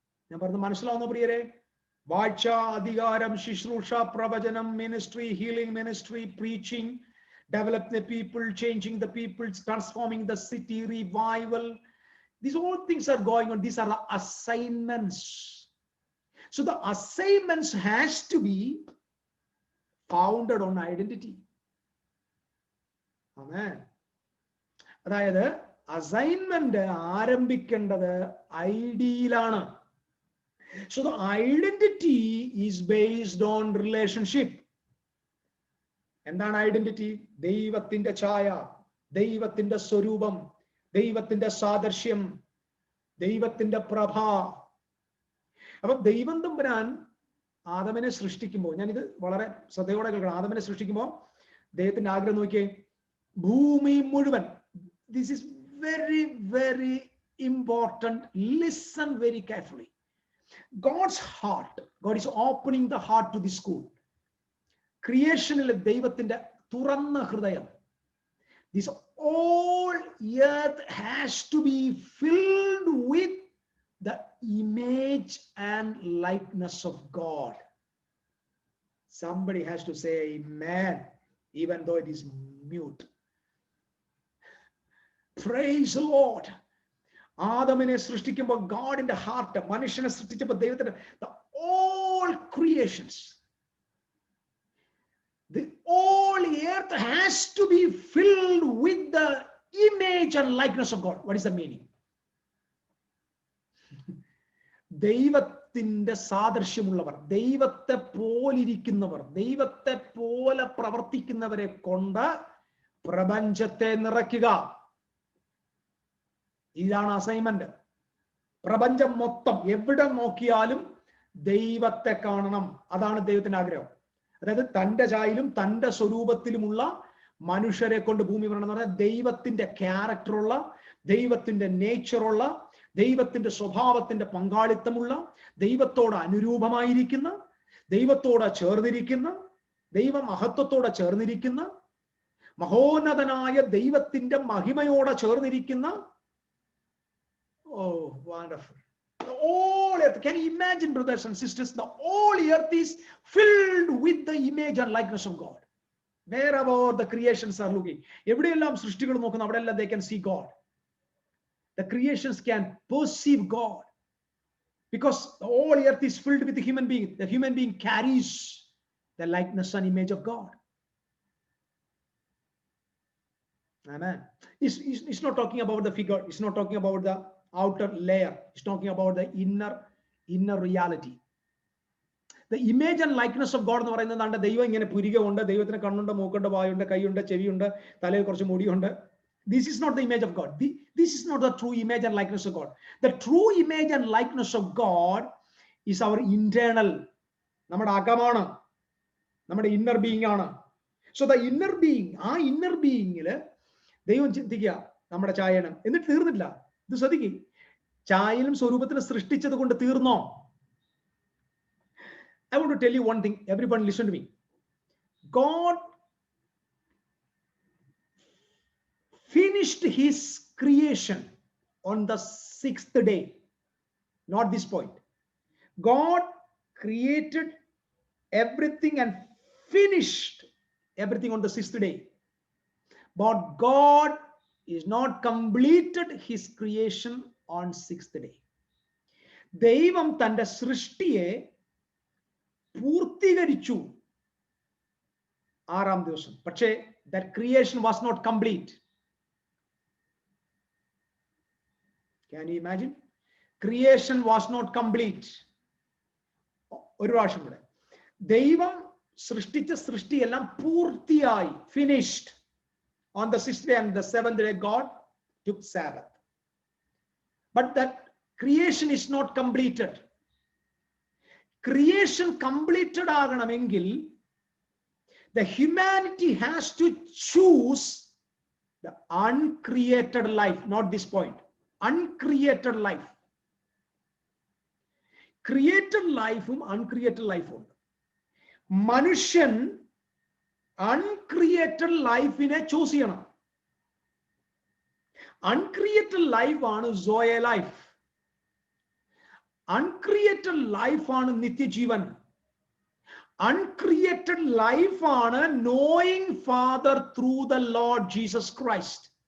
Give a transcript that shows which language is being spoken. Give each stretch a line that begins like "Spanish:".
Malayalam: ഞാൻ പറഞ്ഞത് മനസ്സിലാവുന്ന പ്രിയരെ? വാഴ്ച, അധികാരം, ശുശ്രൂഷ, പ്രവചനം,
English: Ministry, healing ministry, preaching, develop the people, changing the people, transforming the city, revival. These all things are going on. These are the assignments. So the assignments has to be founded on identity. Amen.
Malayalam: അതായത് assignment ആരംഭിക്കേണ്ടത് ഐഡിയിലാണ്.
English: So the identity is based on relationship.
Malayalam: എന്താണ് identity? ദൈവത്തിന്റെ ഛായ, ദൈവത്തിന്റെ സ്വരൂപം, ദൈവത്തിന്റെ സാദൃശ്യം, ദൈവത്തിന്റെ പ്രഭ. അപ്പൊ ദൈവം തമ്പുരാൻ ആദമിനെ സൃഷ്ടിക്കുമ്പോൾ, ഞാനിത് വളരെ ശ്രദ്ധയോടെ കേൾക്കണം, ആദമിനെ സൃഷ്ടിക്കുമ്പോൾ ദൈവത്തിന്റെ ആഗ്രഹം നോക്കിയേ, ഭൂമി മുഴുവൻ.
English: This is very very important. Listen very carefully. God's heart, God is opening the heart to this school.
Malayalam: Creationile ദൈവത്തിന്റെ തുറന്ന ഹൃദയം.
English: This all earth has to be filled with the image and likeness of God. Somebody has to say amen, even though it is mute. Praise the Lord.
Malayalam: ആദമിനെ സൃഷ്ടിക്കുമ്പോൾ ഗോഡിന്റെ heart, മനുഷ്യനെ സൃഷ്ടിച്ചപ്പോൾ ദൈവത്തിന്റെ
English: all creations, the all earth has to be filled with the image and likeness of God. What is the meaning?
Malayalam: ദൈവത്തിന്റെ സാദൃശ്യമുള്ളവർ, ദൈവത്തെ പോലിരിക്കുന്നവർ, ദൈവത്തെ പോലെ പ്രവർത്തിക്കുന്നവരെ കൊണ്ട് പ്രപഞ്ചത്തെ നിറയ്ക്കുക. ഇതാണ് അസൈൻമെന്റ്. പ്രപഞ്ചം മൊത്തം എവിടെ നോക്കിയാലും ദൈവത്തെ കാണണം. അതാണ് ദൈവത്തിന്റെ ആഗ്രഹം. അതായത് തന്റെ ചായയിലും തന്റെ സ്വരൂപത്തിലുമുള്ള മനുഷ്യരെ കൊണ്ട് ഭൂമി വരണം എന്ന് പറഞ്ഞാൽ ദൈവത്തിന്റെ ക്യാരക്ടറുള്ള, ദൈവത്തിന്റെ നേച്ചറുള്ള, ദൈവത്തിന്റെ സ്വഭാവത്തിന്റെ പങ്കാളിത്തമുള്ള, ദൈവത്തോട് അനുരൂപമായിരിക്കുന്ന, ദൈവത്തോട് ചേർന്നിരിക്കുന്ന, ദൈവ മഹത്വത്തോടെ ചേർന്നിരിക്കുന്ന, മഹോന്നതനായ ദൈവത്തിന്റെ മഹിമയോടെ ചേർന്നിരിക്കുന്ന.
English: Oh, wonderful. The whole earth, can you imagine, brothers and sisters, the whole earth is filled with the image and likeness of God. Wherever the creations are looking,
Malayalam: എവിടെയെല്ലാം സൃഷ്ടികൾ നോക്കുന്നു അവിടെയെല്ലാം
English: they can see God. The creations can perceive God because the whole earth is filled with the human being. The human being carries the likeness and image of God. Amen. It's not talking about the figure. It's not talking about the outer layer. It's talking about the inner reality. The image and likeness of God
Malayalam: എന്ന് പറയുന്നത് എന്താണ്? ദൈവം ഇങ്ങനെ പുരികമുണ്ട്, ദൈവത്തിന് കണ്ണുണ്ട്, മൂക്കുണ്ട്, വായുണ്ട്, കൈയുണ്ട്, ചെവിയുണ്ട്, തലയിൽ കുറച്ച് മുടിയുണ്ട്.
English: This is not the image of God. This is not the true image and likeness of God. The true image and likeness of God is our internal,
Malayalam: നമ്മുടെ അകമാണ്, നമ്മുടെ ഇന്നർ ബീയിങ് ആണ്. സോ ദ ഇന്നർ ബീയിങ്, ആ inner ബീയിങ്ങില് ദൈവം ചിന്തിക്കുക നമ്മുടെ ചായണം. എന്നിട്ട് തീർന്നില്ല. ഇത് ശ്രദ്ധിക്കുക, ചായയിലും സ്വരൂപത്തിലും സൃഷ്ടിച്ചത് കൊണ്ട് തീർന്നോ?
English: I want to tell you one thing. Everybody listen to me. God finished his creation on the 6th day. Not this point. God created everything and finished everything on the 6th day. But God is not completed his creation on 6th day.
Malayalam: ദൈവം തന്റെ സൃഷ്ടിയെ പൂർത്തീകരിച്ചു 6ാം ദിവസം.
English: പക്ഷേ that creation was not complete. Can you imagine? Creation was not complete.
Malayalam: ഒരു പ്രാവശ്യം കൂടെ, ദൈവം സൃഷ്ടിച്ച സൃഷ്ടിയെല്ലാം പൂർത്തിയായി,
English: finished on the 6th day, and the 7th day God took Sabbath. But that creation is not completed. Creation completed ആകണമെങ്കിൽ the humanity has to choose the uncreated life. Not this point. Uncreated life. Created life ഉം uncreated life ഉണ്ട്. മനുഷ്യൻ uncreated ലൈഫിനെ choose ചെയ്യണം. uncreated life ആണ് സോയ life. uncreated life ആണ് നിത്യജീവൻ. uncreated ലൈഫ് ആണ് knowing Father through the Lord Jesus Christ.